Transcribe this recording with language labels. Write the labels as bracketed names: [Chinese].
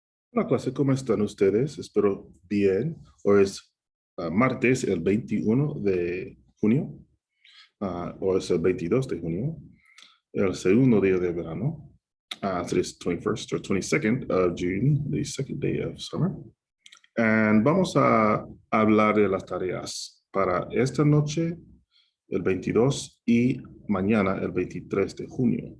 [Spanish] Hola clase, ¿cómo están ustedes? Espero bien. Hoy es martes, el 21 de junio, o es el 22 de junio, el segundo día de verano. [English] Today's 21st or 22nd of June, the second day of summer. [Spanish] And vamos a hablar de las tareas para esta noche, el 22, y mañana, el 23 de junio.